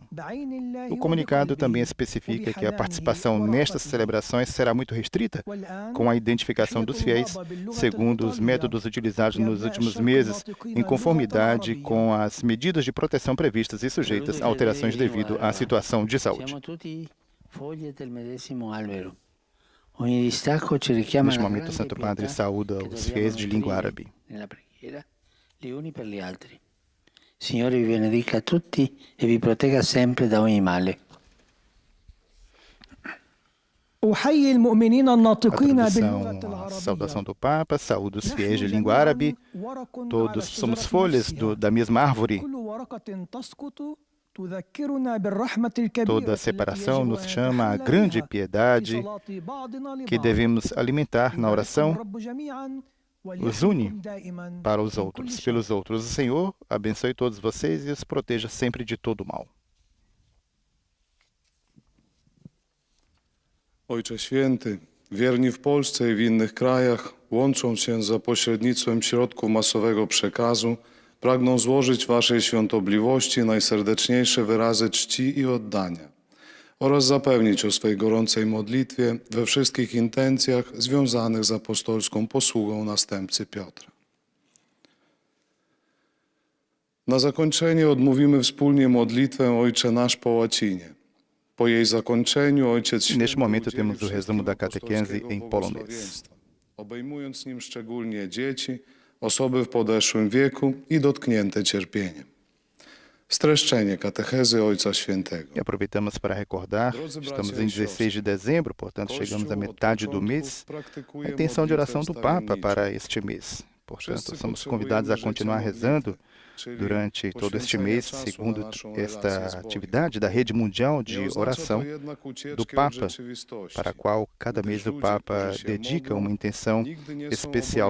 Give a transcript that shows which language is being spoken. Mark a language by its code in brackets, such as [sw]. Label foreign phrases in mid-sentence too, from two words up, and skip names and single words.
[pt] O comunicado também especifica que a participação nestas celebrações será muito restrita, com a identificação dos fiéis, segundo os métodos utilizados nos últimos meses, em conformidade com as medidas de proteção previstas e sujeitas a alterações devido à situação de saúde. Neste momento, o Santo Padre saúda os fiéis de língua árabe. [it] Signore vi benedica a tutti e vi protegga sempre da ogni male. [pt] A saudação do Papa, saúda os fiéis de língua árabe. Todos somos folhas da mesma árvore. Toda separação nos chama à grande piedade que devemos alimentar na oração, os une para os outros, pelos outros. O Senhor abençoe todos vocês e os proteja sempre de todo mal. [pl] Ojcze Święty, wierni w Polsce i w innych krajach, łącząc się za pośrednictwem środków masowego przekazu, pragną złożyć Waszej świątobliwości najserdeczniejsze wyrazy czci i oddania oraz zapewnić o swej gorącej modlitwie we wszystkich intencjach związanych z apostolską posługą następcy Piotra. Na zakończenie odmówimy wspólnie modlitwę Ojcze Nasz po łacinie. Po jej zakończeniu Ojciec Święty [pt] Neste momento temos o resumo da catequese em polonês. [pl] błogosławieństwa, obejmując nim szczególnie dzieci, osoby w podeszłym wieku i dotknięte cierpieniem. Streszczenie catechezy Ojca Świętego. [pt] E aproveitamos para recordar, estamos em 16 de dezembro, portanto chegamos à metade do mês, a intenção de oração do Papa para este mês. Portanto, somos convidados a continuar rezando durante todo este mês, segundo esta atividade da Rede Mundial de Oração do Papa, para a qual cada mês o Papa dedica uma intenção especial.